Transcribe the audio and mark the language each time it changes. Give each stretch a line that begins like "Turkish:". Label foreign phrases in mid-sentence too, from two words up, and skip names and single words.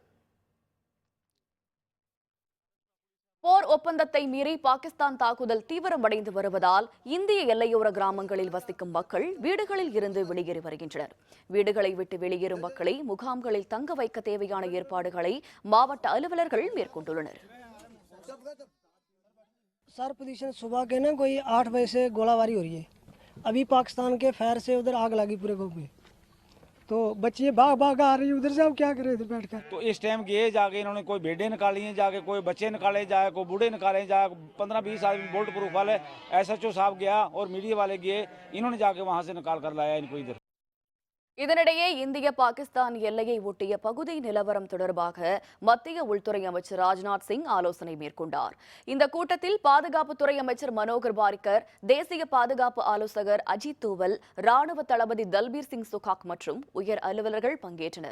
Tamil: போர் ஒப்பந்தத்தை மீறி பாகிஸ்தான் தாக்குதல் தீவிரமடைந்து வருவதால் இந்திய எல்லையோர கிராமங்களில் வசிக்கும் மக்கள் வீடுகளில் இருந்து வெளியேறி வருகின்றனர். வீடுகளை விட்டு வெளியேறும் மக்களை முகாம்களில் தங்க வைக்க தேவையான ஏற்பாடுகளை மாவட்ட அலுவலர்கள் மேற்கொண்டுள்ளனர்.
Hindi: सर पोजीशन सुबह के ना कोई 8 बजे से गोलाबारी हो रही है. अभी पाकिस्तान के फायर से उधर आग लगी पूरे गांव में. तो बच्चे भाग भाग आ रही है उधर से. अब क्या करे थे बैठ कर. तो इस टाइम गए जाके इन्होंने कोई भेड़े निकाली हैं, जाके कोई बच्चे निकाले जाए, कोई बूढ़े निकाले जाए, 15-20 आदमी
English: bolt proof
Hindi: वाले SHO साहब गया और मीडिया वाले गए, इन्होंने जाके वहां से निकाल कर लाया इनको इधर.
Tamil: இதனிடையே இந்திய பாகிஸ்தான் எல்லையை ஒட்டிய பகுதி நிலவரம் தொடர்பாக மத்திய உள்துறை அமைச்சர் ராஜ்நாத் சிங் ஆலோசனை மேற்கொண்டார். இந்த கூட்டத்தில் பாதுகாப்புத்துறை அமைச்சர் மனோகர் பாரிக்கர், தேசிய பாதுகாப்பு ஆலோசகர் அஜித் தோவல், ராணுவ தளபதி தல்பீர் சிங் சுகாக் மற்றும் உயர் அலுவலர்கள் பங்கேற்றனர்.